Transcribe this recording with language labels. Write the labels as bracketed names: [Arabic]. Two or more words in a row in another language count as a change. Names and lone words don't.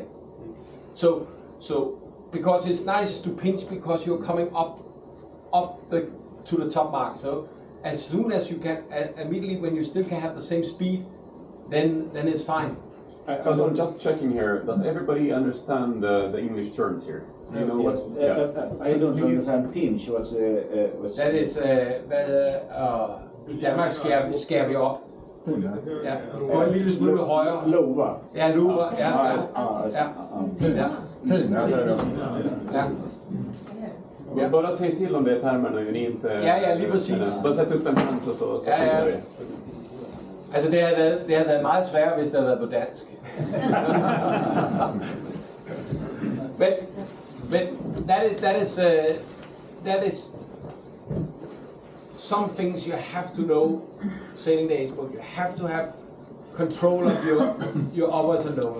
[English] So because it's nice to pinch because you're coming up to the top mark. So as soon as you can, immediately when you still can have the same speed, then it's fine. I'm just checking here. Does everybody understand the English terms here? Do you know what's? I don't understand pinch. What's that is [Danish] i Danmark skærer vi op. Ja, gå en lille smule højere. [Swedish] Lova. Ja, lova. Ja. Ja. Bara säg till om det är termerna ni inte... [Danish] Ja, lige præcis. [Swedish] Bara sätt upp en hand så fixar vi. [Danish] Altså det har været meget sværere, hvis det havde været på dansk. [English] but that is some things you have to know sailing the H-boat. You have to have control of your uppers and lowers.